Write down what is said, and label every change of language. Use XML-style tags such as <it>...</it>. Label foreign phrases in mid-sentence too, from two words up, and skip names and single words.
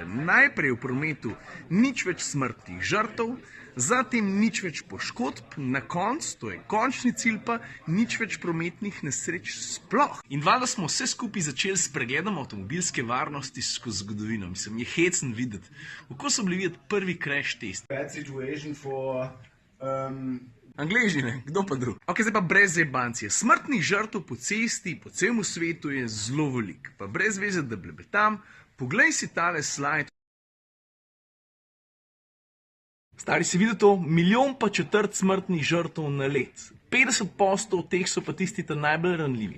<sl>Najprej v prometu nič več smrtnih žrtev, zatem nič več poškodb, na koncu, to je končni cilj pa, nič več prometnih nesreč sploh. In valjda smo vse skupaj začeli s pregledom avtomobilske varnosti skozi zgodovino. Mislim, je hecen videti, kako so bili videti prvi</sl> <en>crash test. Bad situation for</en> <sl>Angleži, ne? Kdo pa drug? Ok, zdaj pa brez jebancije. Smrtnih žrtev po cesti, po celem svetu je zelo veliko. Pa brez veze, da blebetam, poglej si tale slajd. Stari, si videl to? 1,4 milijona smrtnih žrtev na let. 50% od teh so pa tisti najbolj ranljivi.</sl>